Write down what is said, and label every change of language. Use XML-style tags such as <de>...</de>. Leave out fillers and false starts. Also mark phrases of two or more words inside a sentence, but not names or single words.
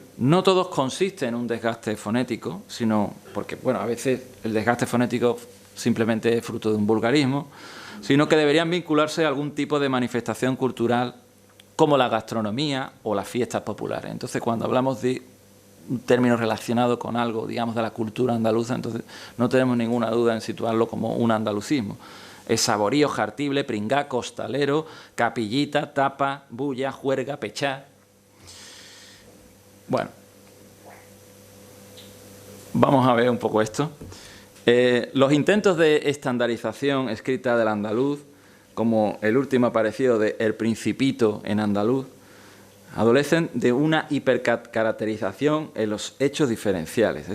<es>No todos consisten en un desgaste fonético, sino porque, bueno, a veces el desgaste fonético simplemente es fruto de un vulgarismo, sino que deberían vincularse a algún tipo de manifestación cultural como la gastronomía o las fiestas populares. Entonces, cuando hablamos de un término relacionado con algo, digamos, de la cultura andaluza, entonces no tenemos ninguna duda en situarlo como un andalucismo. Es saborío, jartible, pringá, costalero, capillita, tapa, bulla, juerga, pechá. Bueno, vamos a ver un poco esto. Los intentos de estandarización escrita del andaluz, como el último aparecido de El Principito en andaluz, adolecen de una hipercaracterización en los hechos diferenciales.</es>